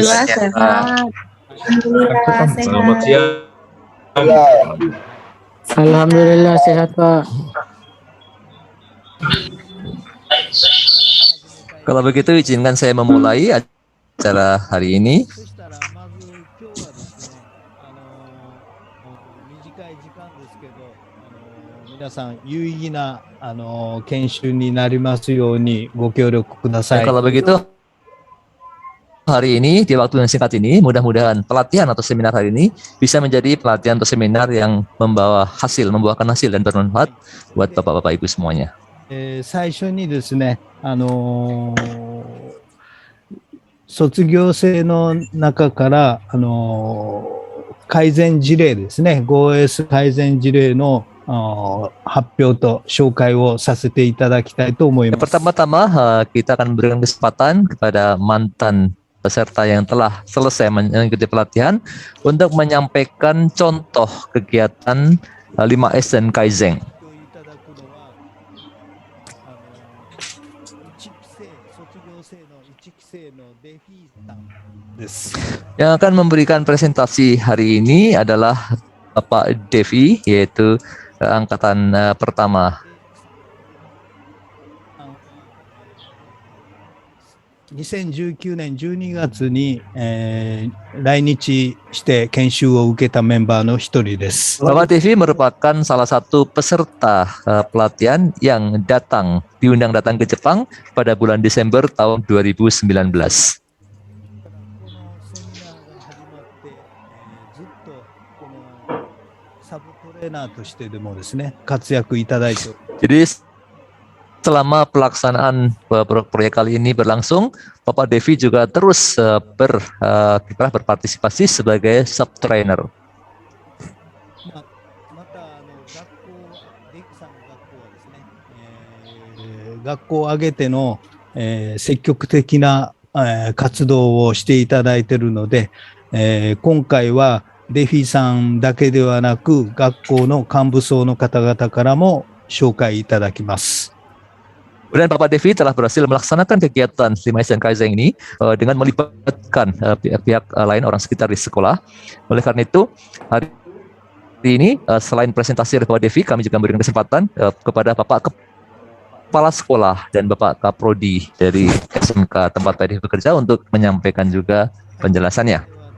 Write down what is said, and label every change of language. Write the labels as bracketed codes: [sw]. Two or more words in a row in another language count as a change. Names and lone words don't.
[id] sehat. Selamat siang. Alhamdulillah sehat, Pak. Kalau begitu izinkan saya memulai acara hari ini. [ja] そしたらまず今日はですね、短い時間ですけど、皆さん有意義な研修になりますようにご協力くださ [id] Dan [ja] い。 [id] kalau begitu hari ini di waktu yang singkat ini mudah-mudahan pelatihan atau seminar hari ini bisa menjadi pelatihan atau seminar yang membuahkan hasil dan bermanfaat buat Bapak-Bapak Ibu semuanya. [ja] 最初にですね、卒業生の中から、改善事例ですね、5S 改善事例の発表と紹介をさせていただきたいと思います。 [id] Pertama-tama kita akan memberikan kesempatan kepada mantan peserta yang telah selesai mengikuti pelatihan untuk menyampaikan contoh kegiatan 5S dan Kaizen. Yang akan memberikan presentasi hari ini adalah Bapak Devi, yaitu angkatan pertama. [ja] 2019 年12月に、来日して研修を受けたメンバーの一人です。 [id] Bapak Devi merupakan salah satu peserta pelatihan yang diundang datang ke Jepang pada bulan Desember tahun 2019. [ja] サブトレーナーとしてでもですね、活躍いただいて。 [id] Jadi selama pelaksanaan proyek kali ini berlangsung, Bapak Devi juga terus berpartisipasi sebagai [en] sub trainer. [ja] またデフさんの学校はですね、学校を挙げての、積極的な、活動をしていただいているので、今回はデフィさんだけではなく学校の幹部層の方々からも紹介いただきます。 [id] Kemudian Bapak Devi telah berhasil melaksanakan kegiatan 5S dan Kaizen ini dengan melibatkan pihak lain orang sekitar di sekolah. Oleh karena itu, hari ini selain presentasi dari Bapak Devi, kami juga memberikan kesempatan kepada Bapak Kepala Sekolah dan Bapak Kaprodi dari SMK tempat Pak Devi bekerja untuk menyampaikan juga penjelasannya.